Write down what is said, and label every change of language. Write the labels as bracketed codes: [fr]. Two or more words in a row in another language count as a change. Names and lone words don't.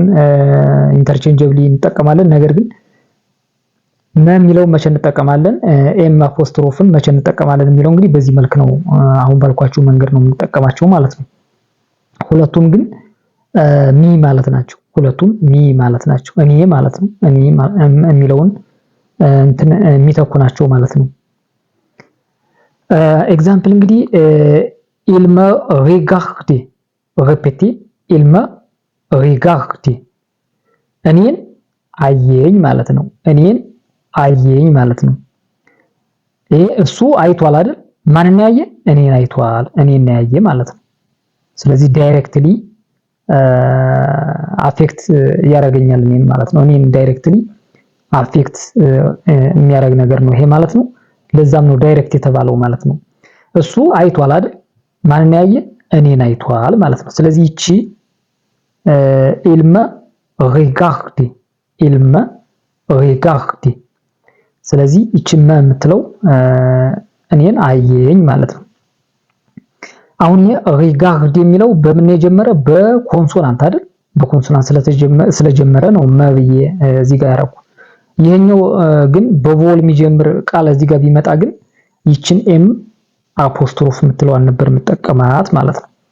[am] ኢንተርቼንጀብሊ እንጠቀማለን። ነገር ግን መ የሚለው መቼ እንጠቀማለን፣ [en] M apostrophe [am] መቼ እንጠቀማለን የሚለው እንግዲህ በዚህ መልክ ነው። አሁን ባልኳችሁ መንገድ ነው የምንጠቀማቸው ማለት ነው። ሁለቱም ግን ሚ ማለት ናቸው። ሁለቱም ሚ ማለት ናቸው። እኔ ማለት ነው። እኔ የሚለውን እንትን የሚተኩ ናቸው ማለት ነው። ኤግዛምፕል እንግዲህ [fr] il me regarde [am] ሬፔቲ [fr] il me regarde [am] እኔን አየኝ ማለት ነው። እኔን አየኝ ማለት ነው። ይሄ እሱ አይቷል አይደል? ማንን ያየ? እኔን አይቷል፣ እኔን ያየ ማለት ነው። ስለዚህ [en] directly affect [am] ያደርገኛል እኔን ማለት ነው። እኔን [en] directly affect [am] የሚያደርግ ነገር ነው ይሄ ማለት ነው። ለዛም ነው ዳይሬክት የተባለው ማለት ነው። እሱ አይቷል አይደል? ማንን ያየ? እኔን አይቷል ማለት ነው። ስለዚህ እቺ [fr] il me regarde il me regarde [am] ስለዚህ እቺ መ የምትለው እኔን አየኝ ማለት ነው። አሁን ሪጋርድ የሚለው በምን የጀመረ? በኮንሶናንት አይደል? በኮንሶናንት ስለጀመረ ነው መ ብዬ እዚህ ጋር ያደረኩ። ይሄኛው ግን በቮል የሚጀምር ቃል እዚህ ጋር ቢመጣ ግን ይችን [en] M apostrophe [am] የምትለዋን ነበር የምጠቀማት ማለት ነው።